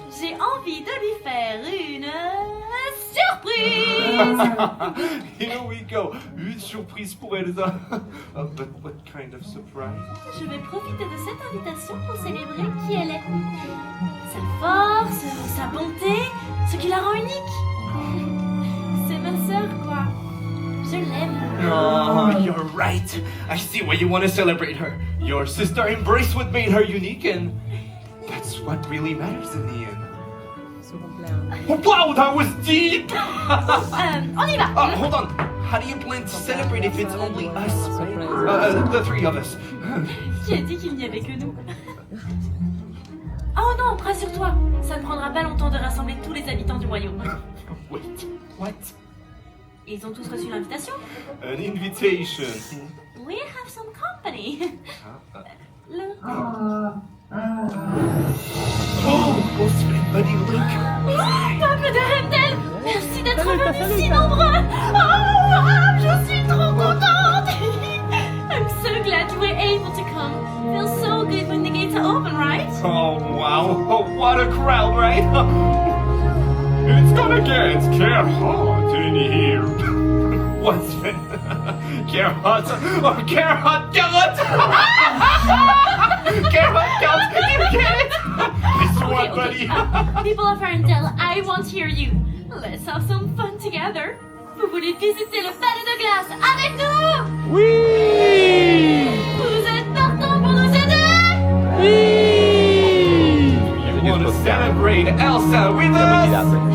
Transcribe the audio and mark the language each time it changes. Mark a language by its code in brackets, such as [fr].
[fr] J'ai envie de lui faire une surprise. [en] Here we go. [fr] Une surprise pour Elsa. [en] But what kind of surprise? [fr] Je vais profiter de cette invitation pour célébrer qui elle est. Sa force, sa bonté, ce qui la rend unique. C'est ma sœur, quoi. Je l'aime. [en] Oh, you're right. I see why you want to celebrate her. Your sister embraced what made her unique, and that's what really matters in the end. Wow, that was deep! [fr] On y va. [en] Hold on. How do you plan to celebrate if it's only us? The three of us. [fr] Qui a dit qu'il n'y avait que nous? Oh non, rassure-toi, ça ne prendra pas longtemps de rassembler tous les habitants du royaume. [en] Wait, what? [fr] Ils ont tous reçu l'invitation. [en] An invitation. We have some company. [fr] Le... [en] Oh, Sven, buddy, look. [fr] Peuple de Rendel, merci d'être venus si nombreux. Oh, je suis trop contente. [en] I'm so glad you were able to come. Feels so good when the gates are open, right? Oh, wow. Oh, what a crowd, right? It's gonna get Gerhard in here. What's Sven? Gerhard? Oh, Gerhard! Gerhard! Gerhard! Did you get it? It's what, buddy? People of Arendelle, I won't hear you. Let's have some fun together. [fr] Vous voulez visiter le palais de glace avec nous? Oui! Vous êtes partants pour nous aider? Oui! [en] You want to celebrate Elsa with us?